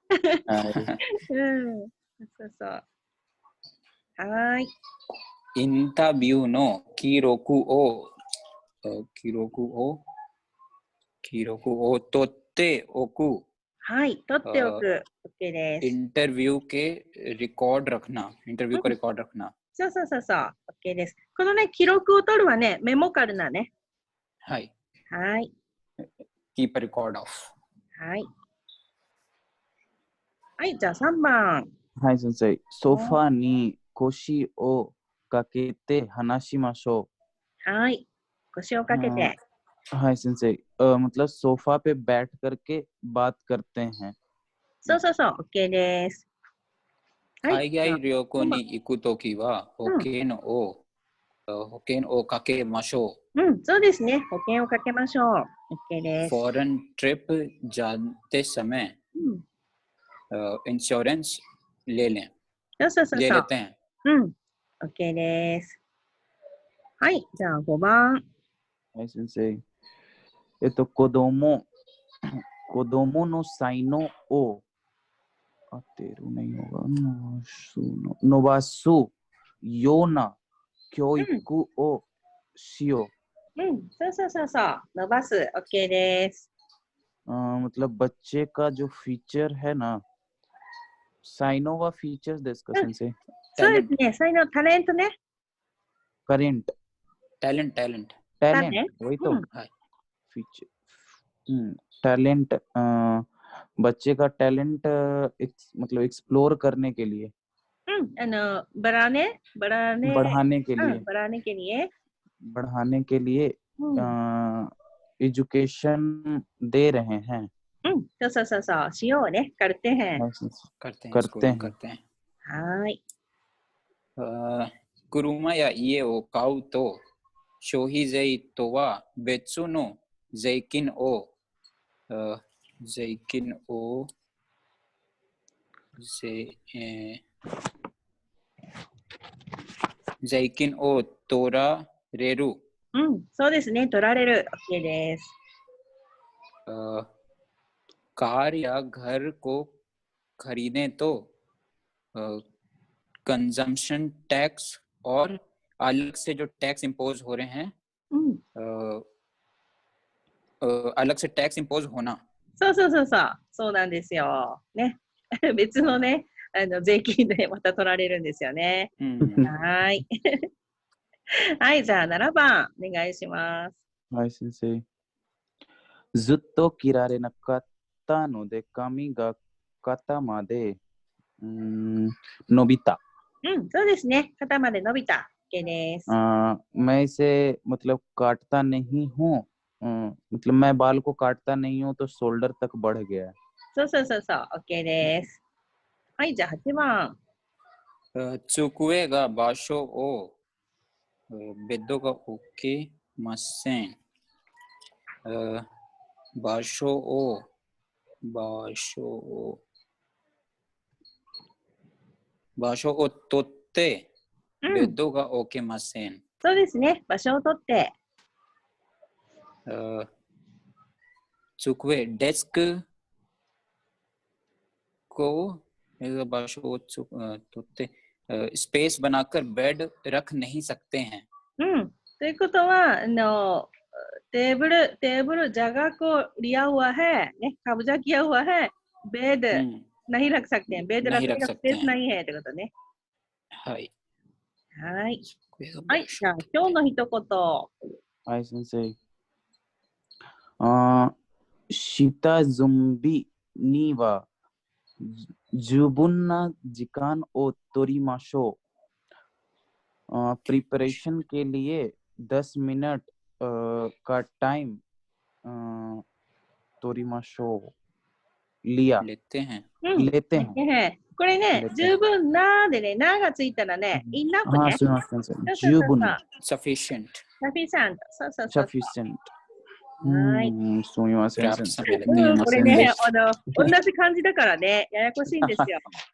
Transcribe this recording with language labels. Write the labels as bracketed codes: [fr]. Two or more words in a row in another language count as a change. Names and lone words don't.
[ja] そうそう。はい。インタビューの記録を取っておく。はい、取っておく。OK です。 [hi] インタビュー का रिकॉर्ड रखना。 [ja] そうそうそうそう。OK です。このね、記録を取るはね、メモカルなね。はい。はい。 [en] keep a record of。 [ja] はい。はい、じゃあ3番。はい、先生。ソファに腰をかけて話しましょう。はい。腰をかけて。はい、先生。 [hi] मतलब सोफा पे बैठ करके बात करते हैं。 [ja] そうそうそう。OK です。海外旅行に行くときは保険をかけましょう。そうですね。保険をかけましょう。OK です。 [hi] फॉरेन ट्रिप जाते समय इंश्योरेंस ले लें。 [ja] そう。 [hi] ले लेते हैं。 [ja] OK です。はい。じゃあ5番。はい、先生。子供の才能を合っている [hi] नहीं होगा [ja] 伸ばすような教育をしよう。そう。伸ばす。OK です。 [hi] मतलब बच्चे का जो फीचर है ना, साइनो व फीचर्स [ja] ですか先生。そうですね。才能、タレントね。 [hi] करेंट टैलेंट वही तो फीचर टैलेंट बच्चे का टैलेंट मतलब एक्सप्लोर करने के लिए बढ़ाने के लिए एजुकेशन दे रहे हैं। [ja] そうしようね。 [hi] करते हैं。 [ja] はい。車や家を買うと消費税とは別の税金を取られる。そうですね。取られる。OK です。 [hi] कार या घर को खरीदें तो कंजम्पशन टैक्स और अलग से जो टैक्स इम्पोज हो रहे हैं अलग से टैक्स इम्पोज होना。 [ja] そうなんですよ。ね。別のね、 税金でまた取られるんですよね。はい。はい、じゃあ7番お願いします。はい、先生。ずっと切られなかったので髪が肩まで伸びた。そうですね。肩まで伸びた。OK です。 [hi] मैं इसे मतलब काटता नहीं हूँ, मतलब मैं बाल को काटता नहीं हूँ तो शोल्डर तक बढ़ गया है. [ja] そうそうそうそう。OK です。はい、じゃあ8番。机が場所をベッドが置けません。場所を取ってベッドが置けません。そうですね。場所を取って。机、デスクको場所を取ってスペース [hi] बनाकर बेड रख नहीं सकते हैं。 [ja] ということは [hi] टेबल जगह को लिया हुआ है, कब्जा किया हुआ है, बेड नहीं रख सकते हैं, बेड रखने का स्पेस नहीं है [ja] ってことね。はい。はい。はい。じゃあ今日の一言。はい、先生。下準備には十分な時間を取りましょう。 [hi] प्रिपरेशन के लिए 10 मिनट का टाइम [ja] 取りましょう。 [hi] लेते हैं。 [ja] これね、十分なでね、ながついたらね、enough ね。すみません。十分。 sufficient。そうそうそう。 sufficient。はい。すみません。これね、同じ漢字だからね、ややこしいんですよ。